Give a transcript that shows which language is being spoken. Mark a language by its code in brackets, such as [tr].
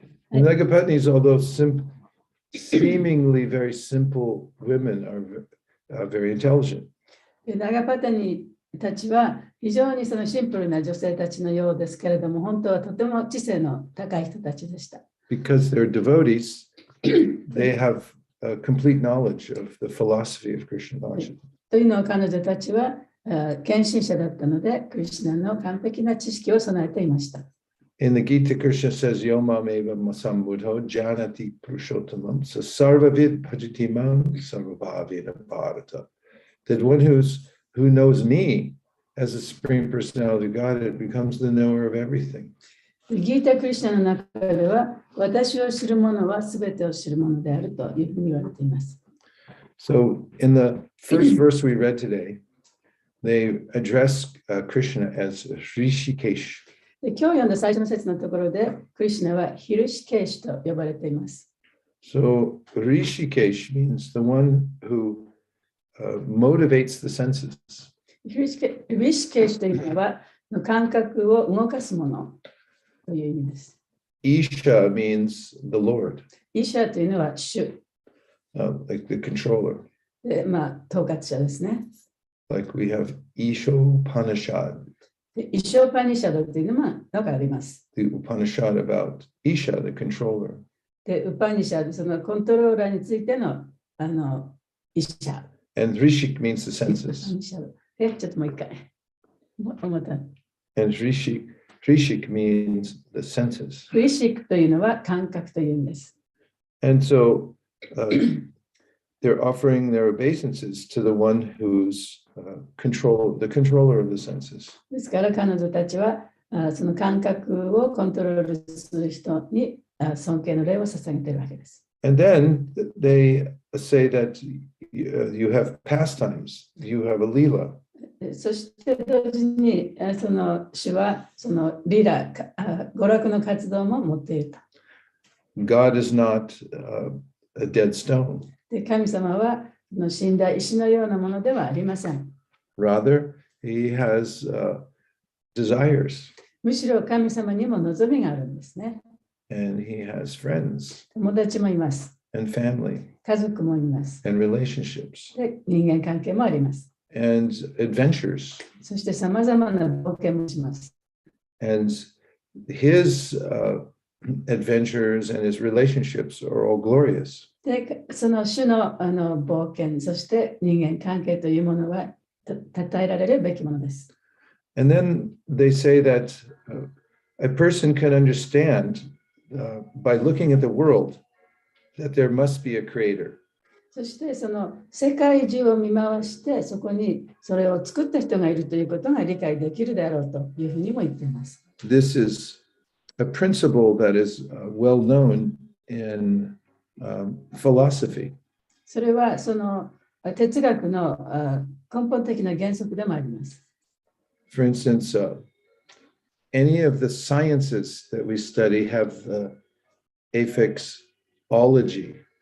[en] The Nagapatnis, although seemingly very simple women, are very intelligent. [ja] ナガパタニたちは非常にそのシンプルな女性たちのようですけれども、本当はとても知性の高い人たちでした。 [en] Because they're devotees, they have a complete knowledge of the philosophy of Krishna consciousness. [ja] というのは彼女たちは献身者だったので、クリシュナの完璧な知識を備えていました。 [en] In the Gita, Krishna says, [sa] Yomam eva masambudho janati purushottamam sarvavid bhajatimam sarvabhavena bharata. [en] That one who knows me as the Supreme Personality of Godhead becomes the knower of everything. [ja] ギータ・クリシュナの中では、私を知る者は全てを知る者であるというふうに言われています。 [en] So in the first verse we read today, they address Krishna as Rishikesh. [ja] で今日読んだ最初の節のところで、クリシュナはヒルシケーシと呼ばれています。 [en] So Rishikesh means the one who motivates the senses. [ja] ヒルシケーシというのは、感覚を動かすものという意味です。 [en] Isha means the Lord. [ja] イシャというのは主。 [en] Like the controller. [ja] で、統括者ですね。 [en] Like we have Ishopanishad. [ja] イショーパニシャドというのがあります。 [en] The Upanishad about Isha, the controller. [ja] で、ウパニシャド、そのコントローラーについてのイシャ。 [en] And Rishik means the senses. [ja] ちょっともう一回。 [en] And Rishik means the senses. [ja] リシックというのは感覚というんです。 [en] And so they're offering their obeisances to the one who's the controller of the senses. [ja] ですから彼女たちはその感覚をコントロールする人に尊敬の礼を捧げているわけです。 [en] And then they say that you have pastimes, you have a lila. [ja] そして同時にその主はそのリラ、娯楽の活動も持っていると。 [en] God is not a dead stone. [ja] で神様は死んだ石のようなものではありません。 [en] Rather, he has desires. [ja] むしろ神様にも望みがあるんですね。 [en] And he has friends. [ja] 友達もいます。 [en] And family. [ja] 家族もいます。 [en] And relationships. [ja] で人間関係もあります。 [en] and adventures. [ja] そしてさまざまな冒険もします。 [en] And his adventures and his relationships are all glorious. [ja] で、その種の冒険、そして人間関係というものは称えられるべきものです。 [en] And then they say that a person can understand by looking at the world that there must be a creator. [ja] そしてその世界中を見回してそこにそれを作った人がいるということが理解できるであろうというふうにも言っています。 [en] This is a principle that is well known in philosophy. [ja] それはその哲学の根本的な原則でもあります。 [en] For instance, any of the sciences that we study have the affixology.